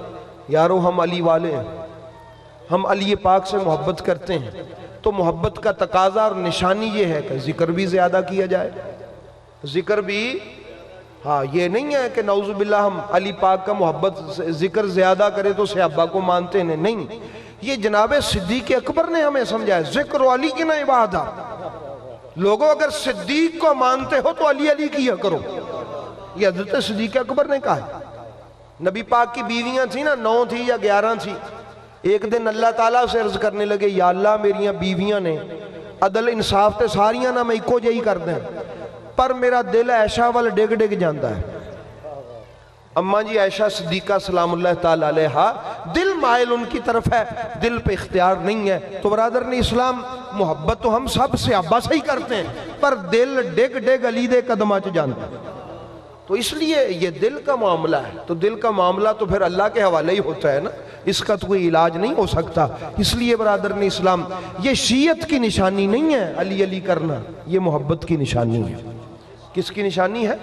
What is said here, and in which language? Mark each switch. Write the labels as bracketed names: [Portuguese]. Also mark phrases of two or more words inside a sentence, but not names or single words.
[Urdu] یارو ہم علی والے ہیں، ہم علی پاک سے محبت کرتے ہیں، تو محبت کا تقاضا اور نشانی یہ ہے کہ ذکر بھی زیادہ کیا جائے، ذکر بھی، ہاں یہ نہیں ہے کہ [Arabic] نعوذ باللہ [Urdu] ہم علی پاک کا محبت ذکر زیادہ کرے تو صحابہ کو مانتے ہیں، نہیں، یہ جناب صدیق اکبر نے ہمیں سمجھایا، ذکر علی کی نہ عبادت۔ لوگوں اگر صدیق کو مانتے ہو تو علی علی کیا کرو، یہ حضرت صدیق اکبر نے کہا ہے۔ نبی پاک کی بیویاں تھیں نا، 9 تھی یا 11 تھی، ایک دن اللہ تعالیٰ سے عرض کرنے لگے، [Punjabi] یا اللہ میریاں بیویاں نے عدل انصاف تے ساریاں نہ میں ایکو جہی کر دیں، پر میرا دل عائشہ وال ڈگ ڈگ جاندہ ہے۔ [Urdu] اماں جی عائشہ صدیقہ [Arabic] سلام اللہ تعالیٰ علیہا، [Urdu] دل مائل ان کی طرف ہے، دل پہ اختیار نہیں ہے۔ تو برادران اسلام، محبت تو ہم سب صحابہ سے ہی کرتے ہیں، پر دل ڈگ ڈگ [Punjabi] علی دے قدمہ چ [Urdu] جانتا ہے۔ تو اس لیے یہ دل کا معاملہ ہے، تو دل کا معاملہ تو پھر اللہ کے حوالے ہی ہوتا ہے نا، اس کا تو کوئی علاج نہیں ہو سکتا۔ اس لیے برادران اسلام، یہ شیعت کی نشانی نہیں ہے علی علی کرنا، یہ محبت کی نشانی ہے۔ کس کی نشانی ہے؟